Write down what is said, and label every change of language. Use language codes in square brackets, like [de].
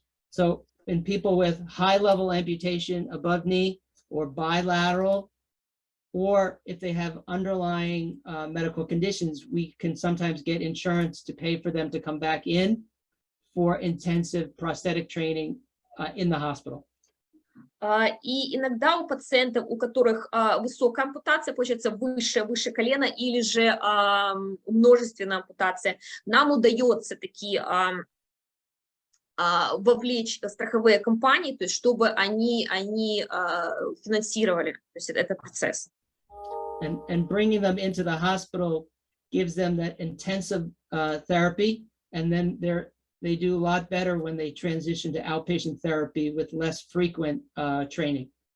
[en] So in people with high-level amputation above knee or bilateral, or if they have underlying medical conditions, we can sometimes get insurance to pay for them to come back in for intensive prosthetic training in the hospital. [ru] И иногда у пациентов, у которых высокая ампутация, получается выше колена, или же множественная ампутация, нам удается такие вовлечь страховые компании, то есть чтобы они финансировали, то есть этот процесс. [en] And bringing them into the hospital gives them that intensive therapy, and then they do a lot better when they transition to outpatient therapy with less frequent training.